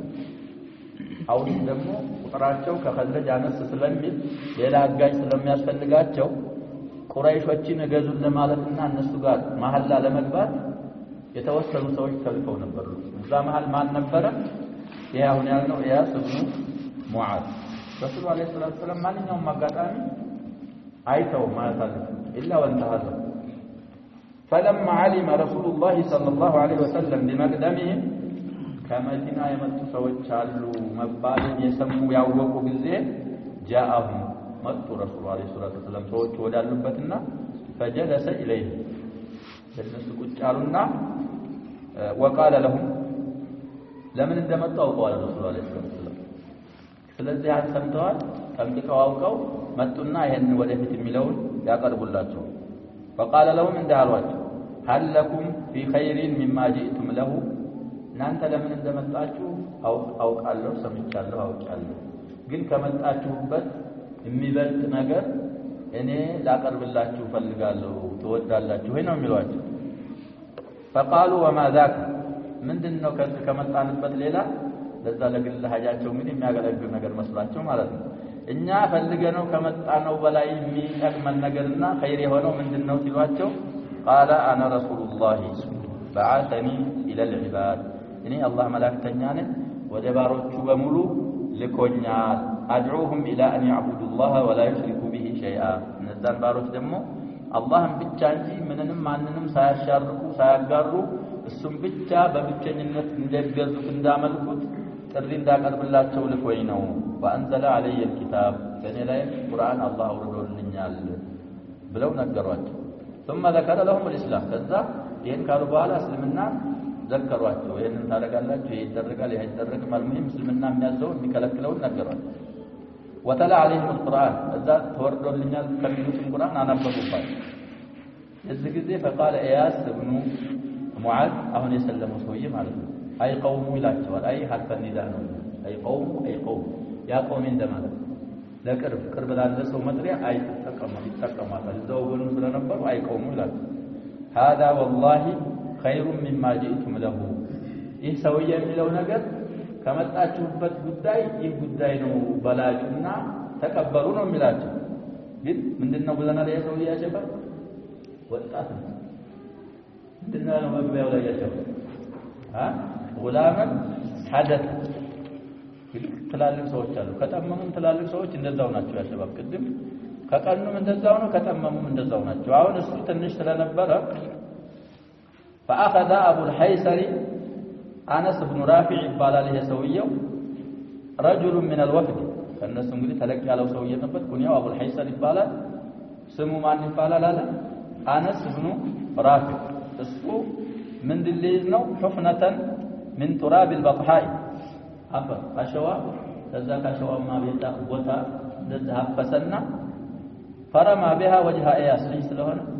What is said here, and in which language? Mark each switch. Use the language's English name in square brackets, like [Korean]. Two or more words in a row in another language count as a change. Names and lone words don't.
[Amharic] አውስ ደግሞ ቁጥራቸው ከخزرج አነስ ስለሚል ሌላ አጋዥ ስለሚያስፈልጋቸው ቁረይሾችን ገዙን ለማለትና እነሱ ጋር መሐላ ለመግባት የተወሰኑ ሰዎች ተልፈው ነበር እዛ መሃል ማን ነበር ያሁን ያለው ኢያስ ኢብኑ ሙዓዝ [Arabic] رسول عليه الصلاة والسلام [Amharic] ማንኛውም አጋጣሚ አይተው ማለት አለ [Arabic] إلا وانتهى فلما علم رسول الله صلى الله عليه وسلم بمقدمهم [Amharic] ከመዲና የመጡ ሰዎች አሉ መባልን የሰሙ ያወቁ ጊዜ جاءهم መጡ [Arabic] رسول عليه الصلاة والسلام [Amharic] ሰዎች ወዳሉበትና [Arabic] فجلس إليه [Amharic] እነሱ ቁጭ አሉና [Arabic] وقال لهم [Amharic] ለምን እንደመጡ አውቀዋል [Arabic] رسول عليه الصلاة والسلام [Amharic] ስለዚህ አሰምተዋል ጠምጥቀው አውቀው መጡና ይሄን ወደፊት የሚለውን ያቀርቡላቸው [Arabic] فقال لهم [Amharic] እንዳሏቸው [Arabic] هل لكم في خير مما جئتم له [Amharic] እናንተ ለምን እንደመጣችሁ አውቃለሁ ሰምቻለሁ አውቃለሁ ግን ከመጣችሁበት የሚበልጥ ነገር እኔ ላቀርብላችሁ ፈልጋለሁ ተወዳላችሁ ወይ ነው የሚሏቸው [Arabic] فقالوا وما ذاك [Amharic] ምንድነው ከመጣንበት ሌላ ለዛ ለግል ሀጃቸው እንግዲህ የሚያገለግል ነገር መስሏቸው ማለት ነው እኛ ፈልገነው ከመጣነው በላይ የሚጠቅመን ነገርና ኸይር የሆነው ምንድነው ሲሏቸው [Arabic] قال انا رسول الله بعثني الى العباد [Amharic] እኔ አላህ መላእክተኛ ነኝ ወደ ባሮቹ በሙሉ ልኮኛል [Arabic] ادعوهم الى ان يعبدوا الله ولا يشركوا به شيئا [Amharic] እነዛን ባሮች ደግሞ አላህን ብቻ እንጂ ምንንም ማንንም ሳያሻርኩ ሳያጋሩ እሱም ብቻ በብቸኝነት እንደገዙት እንዳመልኩት ጥሪ እንዳቀርብላቸው ልኮኝ ነው [Arabic] وانزل علي الكتاب [Amharic] በእኔ ላይ ቁርአን አላህ አውርዶልኛል ብለው ነገሯቸው [Arabic] ثم ذكر لهم الاسلام [Amharic] ከዛ ይሄን ካሉ በኋላ እስልምና ዘከሯቸው ይሄንን ታደርጋላችሁ ይደረጋል ይደረግ ማልሙሂም እስልምና የሚያዘው የሚከለክለው ነገሯቸው [Arabic] وتلا عليهم القرآن [Amharic] ከዛ ተወርዶልኛል ከሚሉት ቁርአን አነበቡባቸው እዚህ ጊዜ [Arabic] فقال اياس ابن معاذ [Amharic] አሁን የሰለመው ሰውዬ ማለት ነው [Arabic] أي قوم [Amharic] ይላቸዋል [Arabic] أي حرف نداء [Amharic] ነው [Arabic] أي قوم يا قوم [Amharic] እንደማለት ለቅርብ ላለ ሰው መጥሪያ አይ ይጠቀማል እዛው ጎኑ ስለነበሩ [Arabic] أي قوم [Amharic] ይላል [Arabic] هذا والله خير مما جئتم له [Amharic] ይህ ሰውዬ የሚለው ነገር ከመጣችሁበት ጉዳይ ይህ ጉዳይ ነው በላጁና ተቀበሉ ነው የሚላቸው ግን ምንድነው ብለናል ያ ሰውዬ ያሸፈር ወጣት ነው ምንድነው መግቢያው ላይ ያሸፈር [Arabic] غلاما حدث [Amharic] ትላልቅ ሰዎች አሉ ከጠመሙም ትላልቅ ሰዎች እንደዛው ናቸው ያሸባብ ቅድም ከቀኑም እንደዛው ነው ከጠመሙም እንደዛው ናቸው አሁን እሱ ትንሽ ስለነበረ [Arabic] فاخذ ابو الحيثري انس بن رافع [Amharic] ይባላል የሰውየው [Arabic] رجل من الوفد [Amharic] ከነሱ እንግዲህ ተለቅ ያለው ሰውዬ ነበር ኩንያው አቡ الحيثري ይባላል ስሙ ማን ይባላል አለ انس بن رافع እሱ ምን ድልዝ ነው [Arabic] حفنة من تراب البطحاء [Amharic] አፈር አሸዋ ከዛ ካሸዋማ ቤታ ቦታ እንደዛ አፈሰና [Arabic] فرما بها وجه اياس [Amharic] ልጅ ስለሆነ